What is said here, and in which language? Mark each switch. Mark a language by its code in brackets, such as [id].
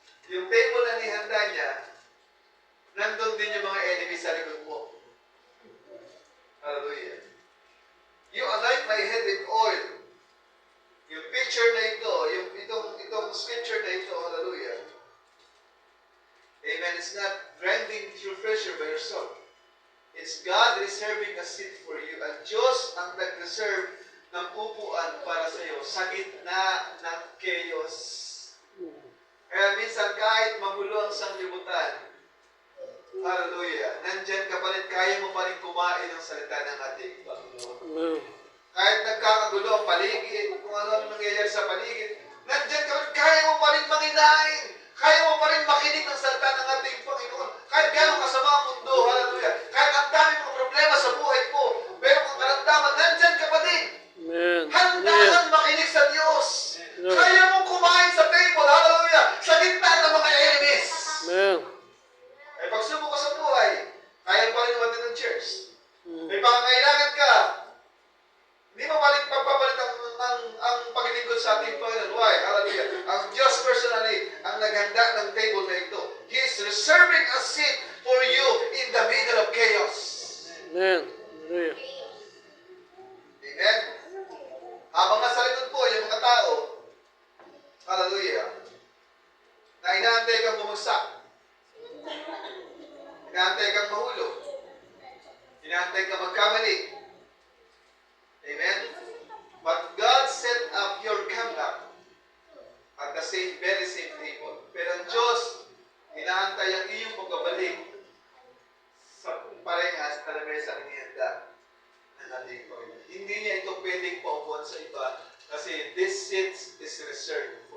[tl] Yung table na nihanda niya, nandun din yung mga enemies sa likod mo. Hallelujah. [en] You anoint my head with oil. [tl] Yung picture na ito, itong scripture na ito, hallelujah. Amen. [en] It's not grinding through pressure by yourself. It's God reserving a seat for you. [tl] At Diyos ang nag-reserve ng upuan para sa iyo sa gitna ng chaos. Kaya minsan kahit magulo ang sanglibutan, hallelujah, nandyan ka pa rin, kaya mo pa rin kumain ng salita ng ating Panginoon. Amen. Kahit nagkakagulo ang paligid, kung ano nangyayari sa paligid, nandyan ka rin, kaya mo pa rin manginain, kaya mo pa rin makinig ng salita ng ating Panginoon. Kahit gano'ng kasama ang mundo, hallelujah, kahit ang dami mga problema sa buhay mo, pero kung karamdaman, nandyan ka pa din. Amen. Handa Amen. kang makinig sa Diyos. Amen. Kaya mong kumain sa table, hallelujah, sa gitna ng mga enemies. Amen. May pagsubok ka sa buhay, kaya mo pa rin umatin ng church. Mm. May pangangailangan ka, hindi mo palit pagpapalit ang paglilingkod sa ating Panginoon. [en] Why? [tl] Hallelujah. Ang Diyos personally ang naghanda ng table na ito. [en] He is reserving a seat for you in the middle of chaos. Amen. Hallelujah. [tl] Amen? Habang nasa likod po yung mga tao, hallelujah, na inaantay kang bumagsak, inaantay kang mahulog, inaantay kang magkamali. Amen? [en] But God set up your comeback at the very same table. [tl] Pero ang Diyos, inaantay ang iyong pagbabalik sa parehas na lamesa inihanda ng ating Panginoon. Hindi niya ito pwedeng paupuan sa iba kasi [en] this seat is reserved